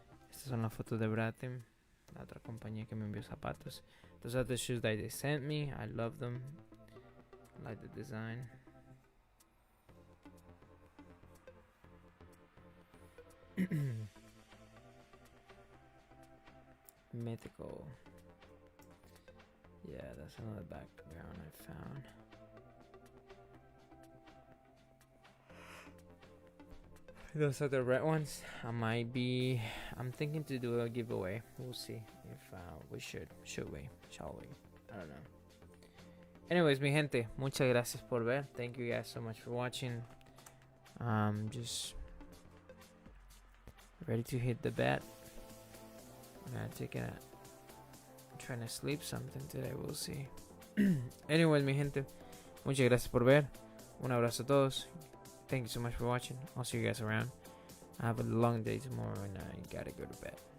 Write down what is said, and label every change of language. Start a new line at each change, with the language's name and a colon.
Spanish: Estas son las fotos de Vratim, la otra compañía que me envió zapatos.
English: Those are the shoes that they sent me. I love them. I like the design. Mythical. Yeah, that's another background I found. Those are the red ones. I'm thinking to do a giveaway. We'll see if we should we, shall we? I don't know. Anyways,
Spanish: mi gente, muchas gracias por ver.
English: Thank you guys so much for watching. Just ready to hit the bed. I'm trying to sleep something today. We'll see. Anyways,
Spanish: mi gente, muchas gracias por ver. Un abrazo a todos.
English: Thank you so much for watching. I'll see you guys around. I have a long day tomorrow and I gotta go to bed.